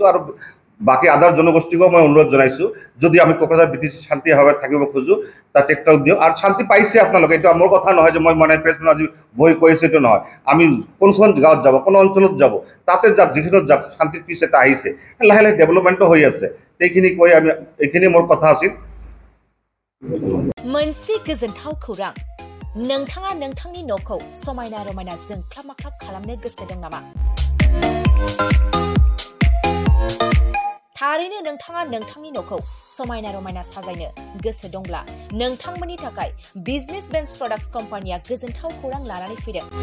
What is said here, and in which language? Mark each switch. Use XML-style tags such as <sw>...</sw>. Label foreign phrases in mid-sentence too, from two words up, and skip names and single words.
<as>আৰু বাকী আদাৰ জনগোষ্ঠীকো মই অনুৰোধ জনাইছোঁ, যদি আমি কোকৰাঝাৰ BTC শান্তিভাৱে থাকিব খোজোঁ, তাত ট্ৰেক্টৰ দিয়ক। আৰু শান্তি পাইছে আপোনালোকে, এইটো মোৰ কথা নহয় যে মই মানে প্ৰেছমেন আজি বহি কৈছোঁ, এইটো নহয়। আমি কোনখন গাঁৱত যাব, কোন অঞ্চলত যাব, তাতে যাওক, যিখিনিত যাওক, শান্তিৰ পিছ এটা আহিছে, লাহে লাহে ডেভেলপমেণ্টো হৈ আছে। এইখিনি কৈ আমি, এইখিনি মোৰ কথা আছিল।</as> <brx>मोनसे गोजोनथाव खौरां, नोंथाङा नोंथांनि न'खौ समायना रमायना जोंख्लाब माख्लाब खालामनो गोसो दं नामा? थारैनो नोंथाङा नोंथांनि न'खौ समायना रमायना साजायनो गोसो दंब्ला नोंथांमोननि थाखाय बिजनेस बेन्स प्रडाक्ट्स कम्पानिया गोजोनथाव खौरां लानानै फैदों।</brx>